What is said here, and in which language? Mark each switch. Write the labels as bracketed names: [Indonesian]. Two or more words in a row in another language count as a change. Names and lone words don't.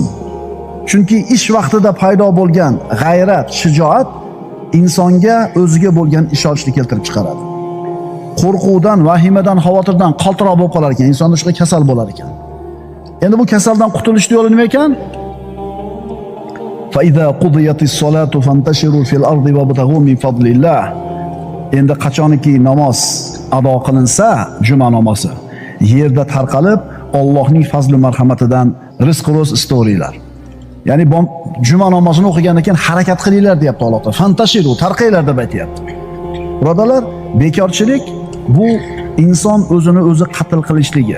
[Uzbek] Chunki ish vaqtida paydo bo'lgan g'ayrat, shijoat insonga o'ziga bo'lgan ishonchni keltirib chiqaradi. Qo'rquvdan, vahimadan, xavotirdan qaltiroq bo'lib qolar ekan, insonda shunaqa kasal bo'lar ekan. Endi bu kasaldan qutulishning yo'li nima ekan? [Arabic] فإذا قضيت الصلاة فانتشروا في الأرض وابتغوا من فضل الله. [Uzbek] Endi qachonki namoz ado qilinsa, juma namozi, yerda tarqalib Allohning fazli marhamatidan rizq-ro'z istavringlar. Ya'ni juma namozini o'qigandan keyin harakat qilinglar deyapti Alloh taolo. Fantashiru, tarqanglar deb aytayapti. Birodarlar, bekorchilik bu inson o'zini o'zi qatl qilishligi.